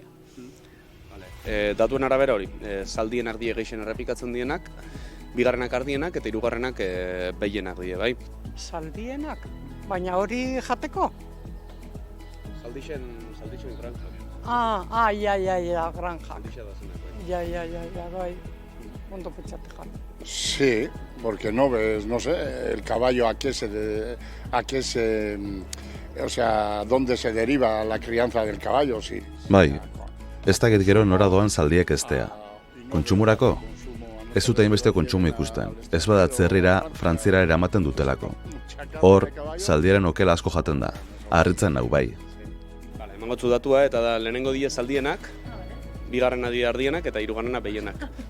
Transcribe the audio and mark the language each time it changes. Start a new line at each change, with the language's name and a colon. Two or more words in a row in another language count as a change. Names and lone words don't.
Basque: Datuen arabera hori, zaldien ardie gehien errepikatzen dienak, bigarrenak ardienak eta hirugarrenak behienak die, bai? Zaldienak? Baina hori jateko? Zaldixen granja. Ja, granja. Ja, bai. Ondo pentsate jan.
Spanish: Sí, porque no ves, no sé, el caballo o sea, dónde se deriva la crianza del caballo, sí.
Basque: Bai, ez dakit gero nora doan zaldiek eztea. Kontsumurako? Ez dut hainbeste kontsumo ikusten, ez badatze herrira Frantziara eramaten dutelako. Hor, zaldiaren okela asko jaten da, harritzen nau bai. Emangotzu datua eta da lehenengo die zaldienak, bigarrena die ardienak eta hirugarrena behienak.